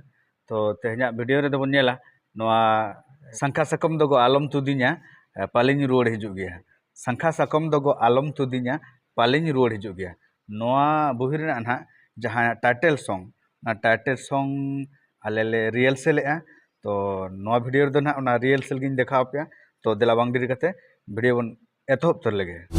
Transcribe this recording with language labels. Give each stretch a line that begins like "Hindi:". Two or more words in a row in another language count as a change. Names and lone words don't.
Santali: To tehnya video re do bon nyela noa Sankha Sakom dogo Alom Tudinja paling rual hijuh geya. Sankha Sakom dogo Alom Tudinja paling rual hijuh geya. Noa buhir na anha jahan
English: title song
Santali: alele Realsel ya. तो नवा वीडियो रे दो ना ओना रियलसेल गिन देखा पे तो देला बांग डिरी कते वीडियो बन एतहब तर लगे